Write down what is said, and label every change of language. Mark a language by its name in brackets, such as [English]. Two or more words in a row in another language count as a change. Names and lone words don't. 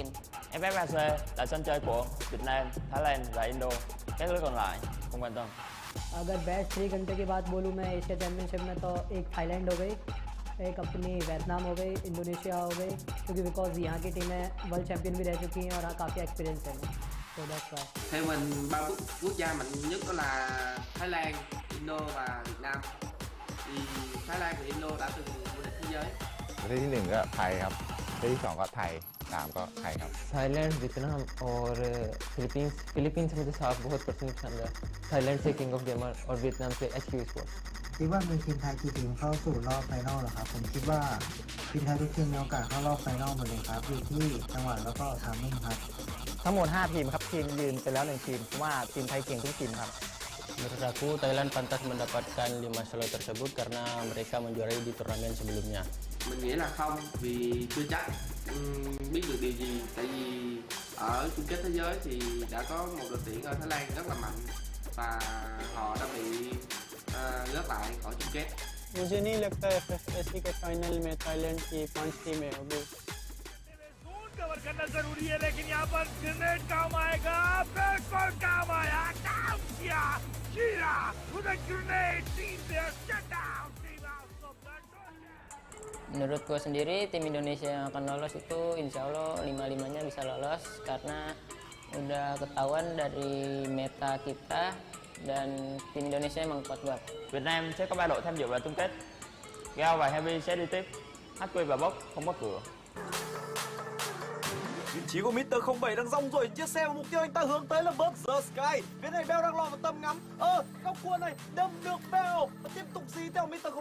[Vietnamese] FFesports là sân chơi của Việt Nam, Thái Lan và Indo. Các nước còn lại không quan tâm. [Hindi] अगर बेस्ट 3 घंटे की बात बोलूँ मैं एशिया चैम्पियनशिप में तो एक थाईलैंड हो गई, एक अपनी वियतनाम हो गई, इंडोनेशिया हो गई, क्योंकि बिकॉज यहाँ की टीमें [English] world champion [Hindi] भी रह चुकी हैं और काफ़ी एक्सपीरियंस है। तो [English] that's why. [Vietnamese] Theo mình 3 quốc gia mạnh nhất đó là Thái Lan, Indo và Việt Nam. Thì Thái Lan và Indo đã từng vô địch thế giới. [Thai] ประเทศที่ 1 ก็ไทยครับประเทศที่ 2 ก็ไทย 3 ก็ไทยครับ [Hindi] थाईलैंड, वियतनाम और फिलीपींस। फिलीपींस मुझे साफ बहुत पसंद पसंद है। थाईलैंड से किंग ऑफ गेमर और वियतनाम से HQ Esports। [Thai] คิดว่ามีทีมไทยกี่ทีมเข้าสู่รอบไฟนอลเหรอครับผมคิดว่าทีมไทยทุกทีมมีโอกาสเข้ารอบไฟนอลหมดเลยครับอยู่ที่จังหวะแล้วก็ไทามมิ่งครับ ทั้งหมด 5 ทีมครับทีมยืนไปแล้ว 1 ทีมเพราะว่าทีมไทยเก่งทุกทีมครับ [Indonesian] Menurut aku Thailand pantas mendapatkan 5 slot tersebut karena mereka menjuarai di turnamen sebelumnya. [Vietnamese] Mình nghĩ là không, vì chưa chắc biết được điều gì. Tại vì ở chung kết thế giới thì đã có một đội tuyển ở Thái Lan rất là mạnh và họ đã bị gác lại khỏi chung kết. [Hindi] मुझे नहीं लगता FFSC के फाइनल में थाईलैंड की 5 टीमें होगी। कवर करना जरूरी है, लेकिन यहाँ पर ग्रेनेड काम आएगा, बिल्कुल काम आया, काम किया, कीड़ा, उधर ग्रेनेड, टीम से [English] shut down, [Hindi] टीम [English] out of the [Indonesian] Menurut gue sendiri tim Indonesia yang akan lolos itu [Arabic] إن شاء الله [Indonesian] 5-5-nya bisa lolos karena udah ketahuan dari meta kita dan tim Indonesia emang kuat banget. [Vietnamese] Việt Nam sẽ có 3 đội tham dự vào chung kết. Gao và Heavy sẽ đi tiếp. HQ và Box không có cửa. Vị trí của Mr. 07 đang rong ruổi chiếc xe và mục tiêu anh ta hướng tới là Bird the Sky. Phía này Bell đang lọt vào tầm ngắm. Góc cua này đâm được Bell và tiếp tục dí theo Mr.